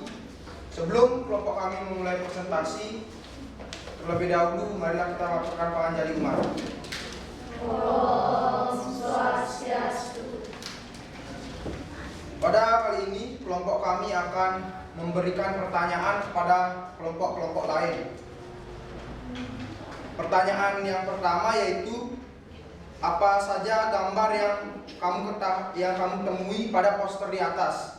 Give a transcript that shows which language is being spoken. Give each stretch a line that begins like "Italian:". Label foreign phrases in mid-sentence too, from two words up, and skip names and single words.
Indonesian: Sebelum kelompok kami memulai presentasi, terlebih dahulu marilah kita lakukan panganjali umat.
Sanskrit: Om Swastiastu.
Indonesian: Pada kali ini, kelompok kami akan memberikan pertanyaan kepada kelompok-kelompok lain. Pertanyaan yang pertama yaitu, apa saja gambar yang kamu temui pada poster di atas?